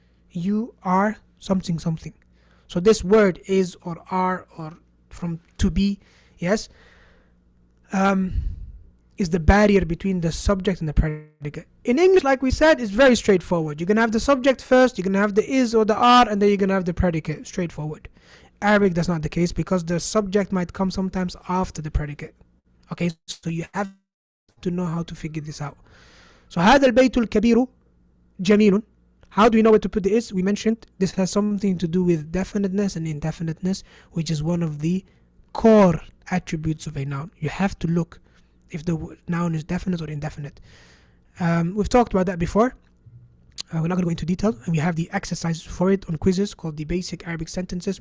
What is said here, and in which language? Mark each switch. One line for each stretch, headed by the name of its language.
English: You are something something. So this word is or are or from to be, yes, is the barrier between the subject and the predicate. In English, like we said, it's very straightforward. You're going to have the subject first, you're going to have the is or the are, and then you're going to have the predicate. Straightforward. Arabic, that's not the case, because the subject might come sometimes after the predicate. Okay, so you have to know how to figure this out.
Arabic: So هذا البيت الكبير جميل.
English: How do we know where to put the is? We mentioned this has something to do with definiteness and indefiniteness, which is one of the core attributes of a noun. You have to look if the noun is definite or indefinite. We've talked about that before. We're not going to go into detail, and we have the exercises for it on quizzes called the Basic Arabic Sentences.